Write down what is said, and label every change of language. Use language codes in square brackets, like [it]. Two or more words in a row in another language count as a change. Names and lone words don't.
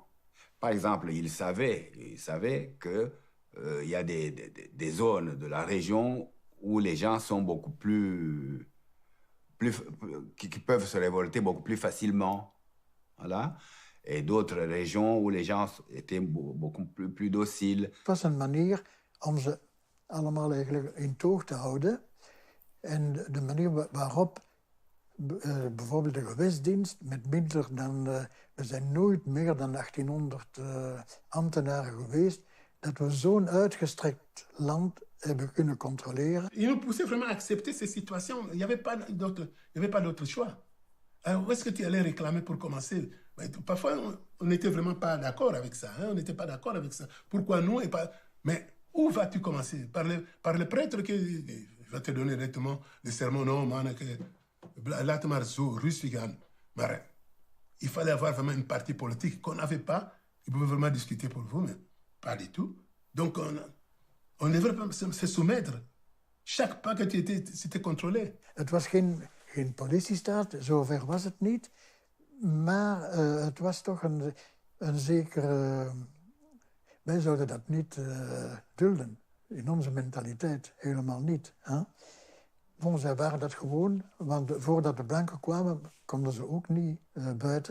[fr] Par exemple, ils savaient que il y a des zones de la région où les gens sont beaucoup qui peuvent se révolter beaucoup plus facilement. Voilà. Et d'autres régions où les gens étaient beaucoup plus dociles. [nl] Het was een manier om ze allemaal eigenlijk in toog te houden. En de manier waarop Bijvoorbeeld de gewestdienst met minder dan... er zijn nooit meer dan 1800 ambtenaren geweest... dat we zo'n uitgestrekt land hebben kunnen controleren. [fr] Ils nous poussaient vraiment à accepter ces situations. Il n'y avait pas d'autre choix. Alors, où est-ce que tu allais réclamer pour commencer? Parfois, on n'était vraiment pas d'accord avec ça. Hein? On n'était pas d'accord avec ça. Pourquoi nous et pas... Mais où vas-tu commencer? Par le prêtre qui va te donner directement le sermon. Non, man, il fallait avoir vraiment une partie politique qu'on n'avait pas. Ils pouvaient vraiment discuter pour vous, mais pas du tout. Donc, on devrait pas se soumettre. Chaque pas que tu étais, c'était contrôlé. [nl] Het was geen politiestaat, zover was het niet. Maar het was toch een zekere... Wij zouden dat niet dulden. In onze mentaliteit helemaal niet. Hè? Bon, zij waren dat gewoon, want voordat de blanken kwamen, konden ze ook niet buiten.